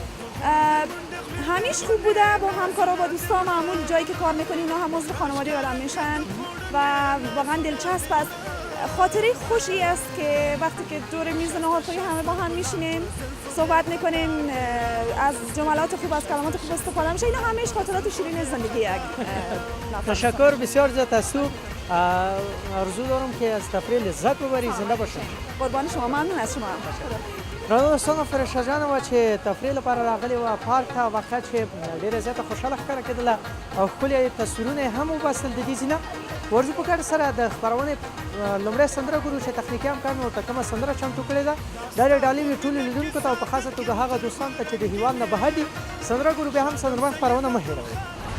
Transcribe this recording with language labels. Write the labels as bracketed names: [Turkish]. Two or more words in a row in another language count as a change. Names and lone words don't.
[Persian] همیشه خوب بوده با همکارا با دوستا معمول جایی که کار میکنی اینا هم عضو خانواده آدم میشن و واقعا دلچسب است خاطره خوشی است که وقتی که دور میز ناهارخوری همه با هم میشینیم صحبت میکنیم از جملات خوب از کلمات خوب استفاده میشه اینا همش خاطرات شیرین زندگی یک تشکر بسیار زیاد از تو آرزو دارم که از تفریح لذت ببری زنده باشید قربان شما ممنون از شما [Pashto] دوستانو فرشته جان و چې تفریح لپاره راغلی و پارک ته وخت چې ډیره زیاته خوشاله ښکاره کېدله او ښکلي تصویرونه یې هم وباسل د دې ځینه ورځو په ګډه سره د خپرونې لومړی سندره ګورو چې تخنیکي همکار مې ورته کومه سندره چمتو کړې ده دا د ډالۍ وي ټولو لیدونکو ته او په خاصه توګه هغه دوستانو ته چې د هېواد نه بهر دي سندره ګورو بیا هم سندرمن خپرونه مه هېروئ